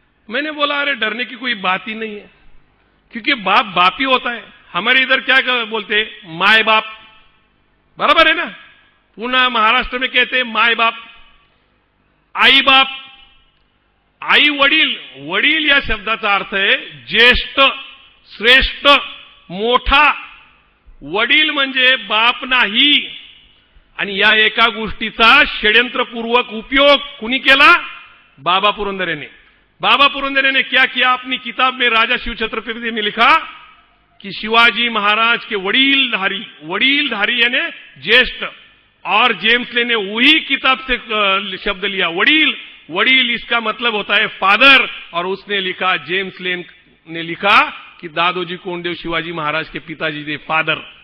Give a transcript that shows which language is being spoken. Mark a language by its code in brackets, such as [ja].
[hi] मैंने बोला, अरे डरने की कोई बात ही नहीं है, क्योंकि बाप बाप ही होता है। हमारे इधर क्या बोलते हैं? माय बाप, बराबर है ना? पुणे महाराष्ट्र में कहते हैं माय बाप, आई बाप, आई वडील। [mr] वडील या शब्दाचा अर्थ आहे ज्येष्ठ, श्रेष्ठ, मोठा। वडील म्हणजे बाप नाही। आणि या एका गोष्टीचा षड्यंत्रपूर्वक उपयोग कुणी केला? [hi] बाबा पुरंदरे ने। बाबा पुरंदरे ने क्या किया? अपनी किताब में राजा शिव छत्रपति में लिखा कि शिवाजी महाराज के वडीलधारी यानी ज्येष्ठ, और जेम्स लेन ने वही किताब से शब्द लिया वडील। वडील इसका मतलब होता है फादर, और उसने लिखा, जेम्स लेन ने लिखा कि दादोजी कोंडदेव शिवाजी महाराज के पिताजी थे, फादर।